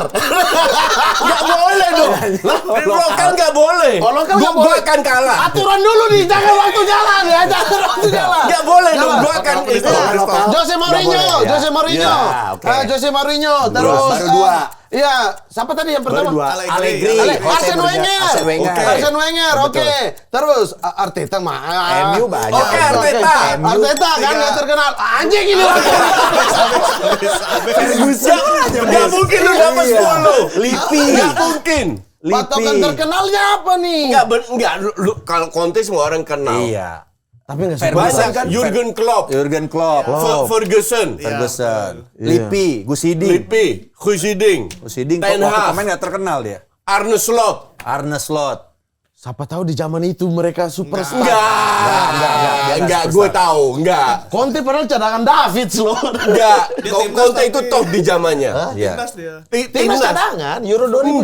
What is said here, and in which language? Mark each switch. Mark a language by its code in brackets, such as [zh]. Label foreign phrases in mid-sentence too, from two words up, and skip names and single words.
[id] Nggak boleh dong. Di lokal nggak boleh. Oh, lokal nggak Gua boleh. akan kalah. Aturan dulu nih, jangan waktu jalan ya, jangan waktu jalan. Nggak boleh dong. Jangan. Gua akan itu. Iya. Jose Mourinho, Nggak boleh, ya. Jose Mourinho. Ya, oke. Jose Mourinho, terus baru 2. Iya, siapa tadi yang pertama? Baru 2. Allegri. Arsene Wenger. Arsene Wenger. Oke. Arsene Wenger, oke. Terus Arteta mah. MU banyak. Oke, Arteta. Arteta kan nggak terkenal. Anjing ini lagi. Ferguson aja. Nggak mungkin lu dapat Iya. 10. Lippi. Nggak mungkin. Patokan terkenalnya apa nih? Nggak. Kalau Conte semua orang kenal. Iya. Tapi nggak Ferguson Banyak kan. Jurgen Klopp. Jurgen Klopp. Ferguson. Ferguson. Lippi, Gus Hiddink. Lippi. Gusiding. Gus Hiddink Ten waktu Hag. pemain nggak terkenal dia. Arne Slot. Arne Slot. Siapa tahu di zaman itu mereka superstar. Enggak, gue tahu, enggak. Conte padahal cadangan David loh. Enggak, Conte itu top di zamannya. Iya. Timnas dia. Timnas cadangan Euro 2000.